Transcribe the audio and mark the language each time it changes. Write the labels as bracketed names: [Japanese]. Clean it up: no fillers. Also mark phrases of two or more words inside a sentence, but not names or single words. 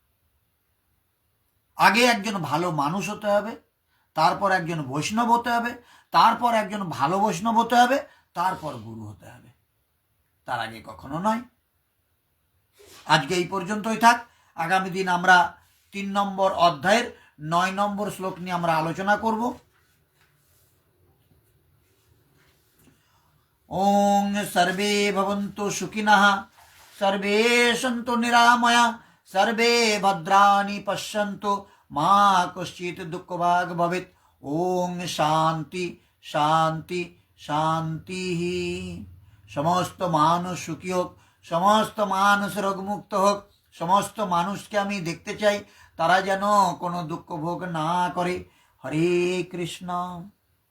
[Bangla] আগে একজন ভালো মানুষ হতে হবে, তারপর একজন বৈষ্ণব হতে হবে, তারপর একজন ভালো বৈষ্ণব হতে হবে, তারপর গুরু হতে হবে, তার আগে কখনো নয়। আজকে এই পর্যন্তই থাক। আগামী দিন আমরা 3 নম্বর অধ্যায়ের 9 নম্বর শ্লোক নিয়ে আমরা আলোচনা করব। [Sanskrit] ওং সর্বে ভবন্তু সুখিনঃ, সর্বে সন্তু নিরাময়া, সর্বে ভদ্রাণি পশ্যন্তু, মা কশ্চিৎ দুঃখভাগ ভবেৎ। ওং শান্তি শান্তি শান্তি। [Bangla] সমস্ত মানুষ সুখী হোক, সমস্ত মানুষ রোগমুক্ত হোক, সমস্ত মানুষকে আমি দেখতে চাই তারা যেন কোনো দুঃখ ভোগ না করে। [Sanskrit] হরে কৃষ্ণ।